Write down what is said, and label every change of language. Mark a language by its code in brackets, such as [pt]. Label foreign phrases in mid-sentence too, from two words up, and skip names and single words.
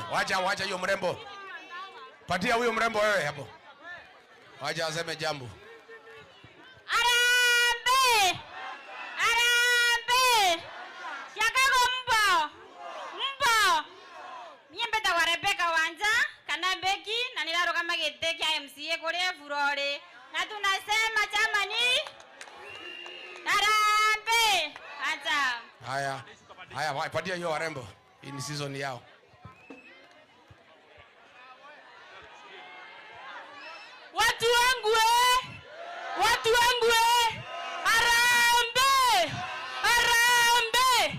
[sw] Wacha hiyo mrembo. Patia huyo mrembo wewe hapo. Wacha aseme jambo. Harambee! Chicago mbo. [mer] Mie mbeta wa Rebecca Wanja kana Beki na niraruga magite kia MCA kuri Furore. [sw] Na tunasema chama ni Harambee! Acha. Haya, patia hiyo warembo. Hii ni season yao. Watu wangu Harambee!